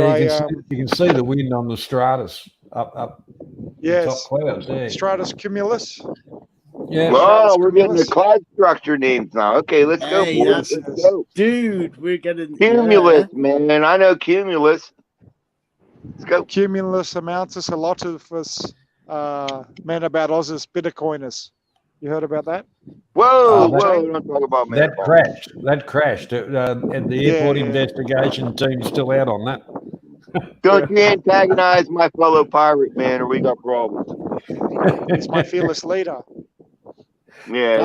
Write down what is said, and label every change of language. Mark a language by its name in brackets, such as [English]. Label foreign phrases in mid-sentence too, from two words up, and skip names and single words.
[English] Yeah, you can see the wind on the stratus up the yes, top clouds there. Stratus cumulus. Yeah. Oh, we're getting the Cumulus. cloud structure names now. Okay, let's go, Hey, boys. that's Let's go. dude. We're getting Cumulus, man. I know cumulus. Let's go. Cumulus amountus allotivus Manabat-osus bittercoinus. You heard about that? Whoa, that- whoa! Don't talk about That Manabot. crashed. That crashed. And the airport Yeah. investigation team's still out on that. Don't you antagonize my fellow pirate, man, or we got problems. He's my fearless leader. Yeah,